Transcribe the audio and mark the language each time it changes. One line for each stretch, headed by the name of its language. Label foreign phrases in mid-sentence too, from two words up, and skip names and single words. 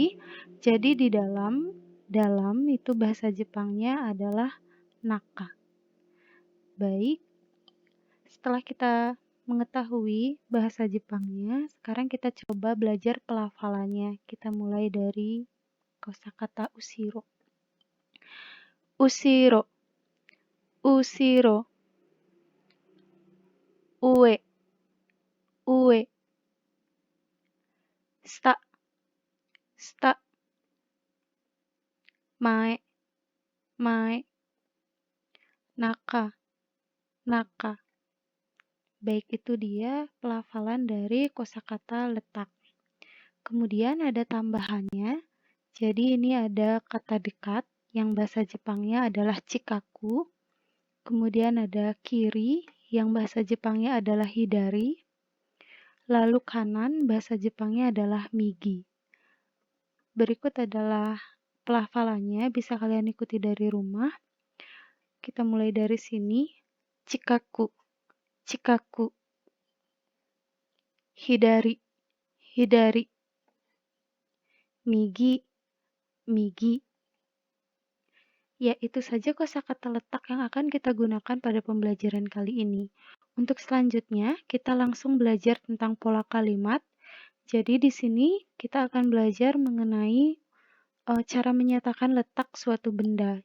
Indonesian: Jadi di dalam itu bahasa Jepangnya adalah naka. Baik. Setelah kita mengetahui bahasa Jepangnya, sekarang kita coba belajar pelafalannya. Kita mulai dari kosakata ushiro.
Japanese: 後ろ、後ろ、上、上、下、下、前、前、中、中.
Indonesian: Baik, itu dia pelafalan dari kosakata letak. Kemudian ada tambahannya. Jadi ini ada kata dekat yang bahasa Jepangnya adalah chikaku. Kemudian ada kiri yang bahasa Jepangnya adalah hidari. Lalu kanan bahasa Jepangnya adalah migi. Berikut adalah pelafalannya, bisa kalian ikuti dari rumah. Kita mulai dari sini.
Japanese: 近く、近く。左、左. 右、右.
Indonesian: Ya, itu saja kosakata letak yang akan kita gunakan pada pembelajaran kali ini. Untuk selanjutnya, kita langsung belajar tentang pola kalimat. Jadi di sini kita akan belajar mengenai cara menyatakan letak suatu benda.